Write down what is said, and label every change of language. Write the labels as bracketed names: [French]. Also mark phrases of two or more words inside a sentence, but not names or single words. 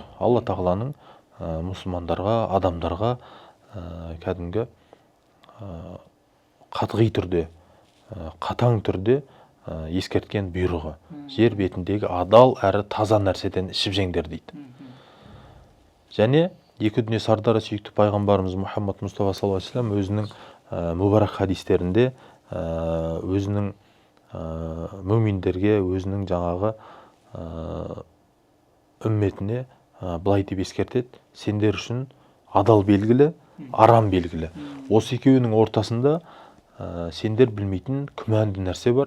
[Kazakh] Алла тағаланың мұсылмандарға, адамдарға кәдімгі қатғи түрде, қатаң түрде ескерткен бұйрығы. Жер бетіндегі адал әрі таза нәрседен ішіп жеңдер дейді. Және екі дүние сардары сүйікті пайғамбарымыз Мұхаммад Мұстафа [Arabic] صلى الله عليه وسلم [Kazakh] өзінің мүбарак хадистерінде өзінің мүминдерге, өзінің жаңағы үмметіне былай деп ескертеді: сендер үшін адал белгілі, арам белгілі. Осы екеуінің ортасында сендер білмейтін күмәнді нәрсе бар.